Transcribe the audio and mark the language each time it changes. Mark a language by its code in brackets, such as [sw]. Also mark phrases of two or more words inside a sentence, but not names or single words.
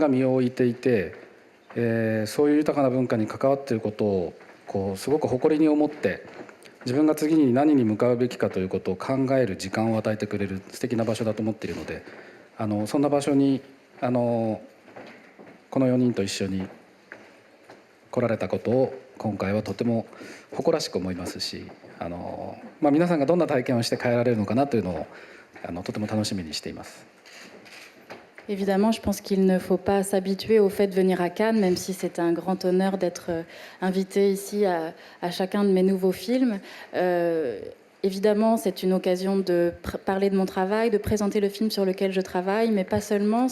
[ja] が身を置いていて、そういう豊かな文化に関わっていることをこうすごく誇りに思って、自分が次に何に向かうべきかということを考える時間を与えてくれる素敵な場所だと思っているので、そんな場所にこの4人と一緒に来られたことを今回はとても誇らしく思いますし、皆さんがどんな体験をして帰られるのかなというのをとても楽しみにしています。 [fr] Évidemment, je pense qu'il ne faut pas s'habituer au fait de venir à Cannes, même si c'est un grand honneur d'être invité ici à chacun de mes nouveaux films. Évidemment, c'est une occasion de parler de mon travail, de présenter le film sur lequel je travaille, mais pas seulement.